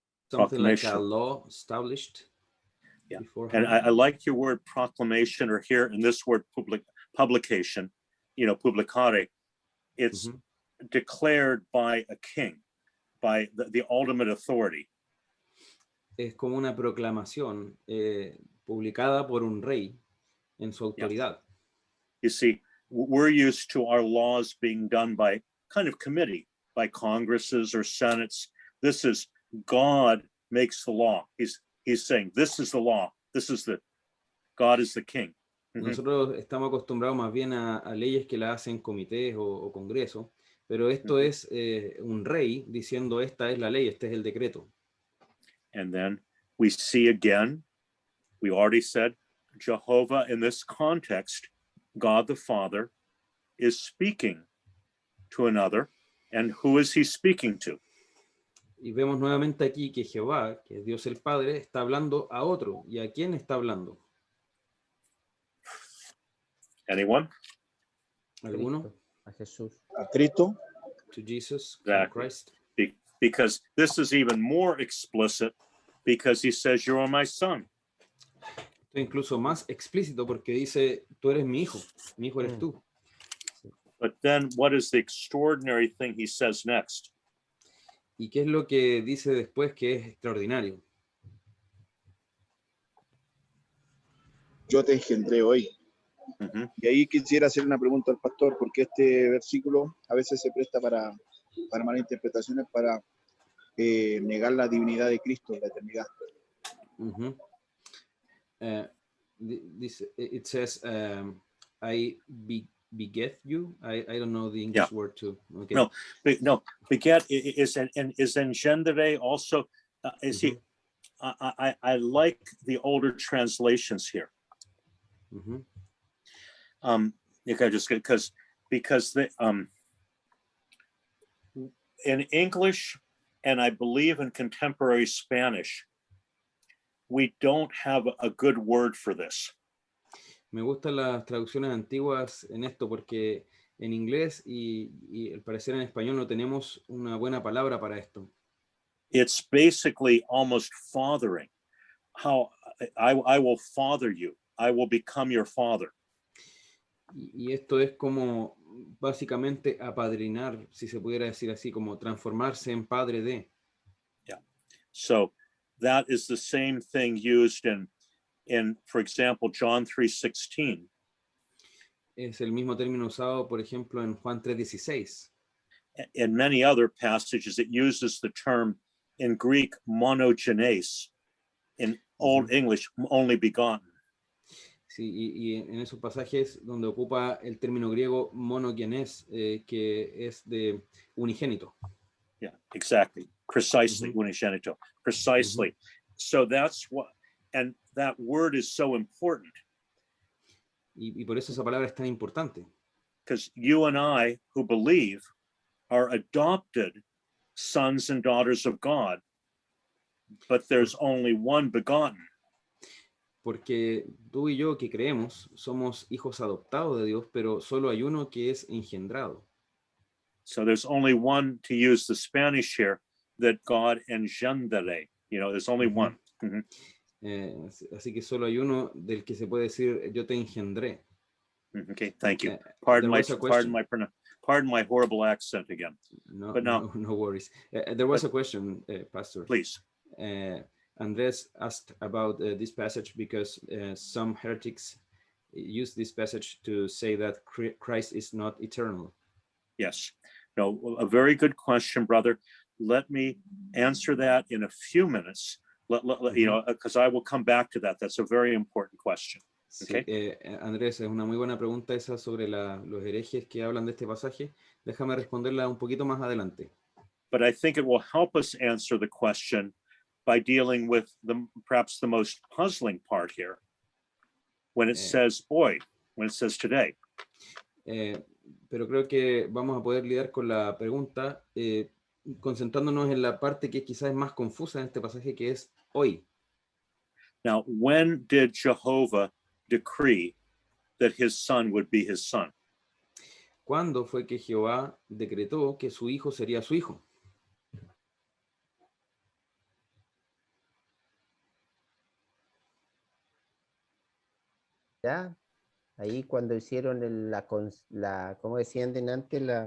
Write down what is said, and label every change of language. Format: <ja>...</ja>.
<en>Something like a law established. Yeah. Beforehand. And I like your word proclamation, or here in this word publication, publicare. It's declared by a king, by the ultimate authority.</en> <es>Es como una proclamación publicada por un rey en su autoridad.</es> <en>You see, we're used to our laws being done by kind of committee, by congresses or senates. This is God makes the law. He's saying, this is the law. God is the king.</en> <es>Nosotros estamos acostumbrados más bien a leyes que las hacen comités o congresos, pero esto es un rey diciendo esta es la ley, este es el decreto.</es> <en>And then we see again, we already said, Jehovah in this context, God the Father, is speaking to another. And who is he speaking to?</en> <es>Y vemos nuevamente aquí que Jehová, que es Dios el Padre, está hablando a otro. ¿Y a quién está hablando?</es> <en>Anyone?</en> <es>¿Alguno? A Jesús. A Cristo.</es> <en>To Jesus Exactly. Christ. Because this is even more explicit because he says, you're my son.</en> <es>Esto es incluso más explícito porque dice, tú eres mi hijo eres tú.</es> <en>But then what is the extraordinary thing he says next?</en> <es>¿Y qué es lo que dice después que es extraordinario? Yo te engendré hoy. Y ahí quisiera hacer una pregunta al pastor, porque este versículo a veces se presta para malinterpretaciones, para negar la divinidad de Cristo, la eternidad.</es> <en>It says, I beget you. I don't know the English word too. Okay. No, beget is engendre also. Is he? I like the older translations here. Just because they in English and I believe in contemporary Spanish, we don't have a good word for this.</en> <es>Me gustan las traducciones antiguas en esto porque en inglés y al parecer en español no tenemos una buena palabra para esto.</es> <en>It's basically almost fathering. How I will father you. I will become your father.</en> <es>Y esto es como básicamente apadrinar, si se pudiera decir así, como transformarse en padre de.</es> <en>Yeah. So that is the same thing used in, for example, John 3:16.</en> <es>Es el mismo término usado, por ejemplo, en Juan 3:16.</es> <en>In many other passages, it uses the term in Greek monogenes, in Old English only begotten.</en> <es>Sí, y en esos pasajes donde ocupa el término griego monogenes, que es de unigénito.</es> <en>Yeah, exactly. Precisely, unigénito. Precisely. So that's what, and that word is so important.</en> <es>Y por eso esa palabra es tan importante.</es> <en>Because you and I, who believe, are adopted sons and daughters of God, but there's only one begotten.</en> <es>Porque tú y yo que creemos somos hijos adoptados de Dios, pero solo hay uno que es engendrado.</es> <en>So there's only one, to use the Spanish here, that God engendre. There's only one.</en> <es>Así que solo hay uno del que se puede decir yo te engendré.</es> <en>Okay, thank you. Pardon my horrible accent again. No, but no worries. There was a question, Pastor. Please. Andres asked about this passage because some heretics use this passage to say that Christ is not eternal. Yes. No, a very good question, brother. Let me answer that in a few minutes. You know, because I will come back to that. That's a very important question.</en> <es>Sí, Andrés, es una muy buena pregunta esa sobre los herejes que hablan de este pasaje. Déjame responderla un poquito más adelante.</es> <en>But I think it will help us answer the question by dealing with perhaps the most puzzling part here. When it says hoy, when it says today.</en> <es>Pero creo que vamos a poder lidiar con la pregunta concentrándonos en la parte que quizás es más confusa en este pasaje, que es hoy.</es> <en>Now, when did Jehovah decree that his son would be his son?</en> <es>¿Cuándo fue que Jehová decretó que su hijo sería su hijo? Ya, ahí cuando hicieron ¿cómo decían antes?</es>